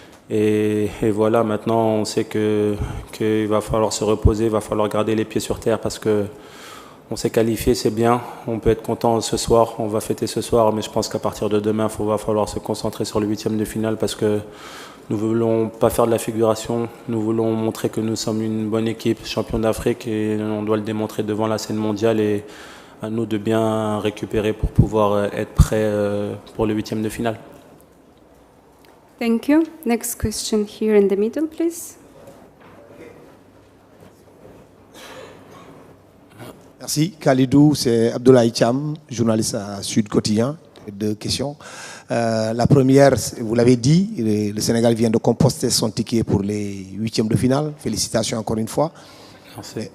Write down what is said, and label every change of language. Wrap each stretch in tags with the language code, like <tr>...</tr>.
<fr>Et voilà, maintenant on sait qu'il va falloir se reposer, il va falloir garder les pieds sur terre parce que on s'est qualifié, c'est bien, on peut être content ce soir, on va fêter ce soir, mais je pense qu'à partir de demain, il va falloir se concentrer sur le 8e de finale parce que nous ne voulons pas faire de la figuration, nous voulons montrer que nous sommes une bonne équipe, champion d'Afrique, et on doit le démontrer devant la scène mondiale et à nous de bien récupérer pour pouvoir être prêts pour le 8e de finale.</fr> <en>Thank you. Next question here in the middle, please.</en> <fr>Merci. Khalidou, c'est Abdoulaye Cham, journaliste à Sud Quotidien. Deux questions. La première, vous l'avez dit, le Sénégal vient de composter son ticket pour les 8e de finale. Félicitations encore une fois. Merci.</fr>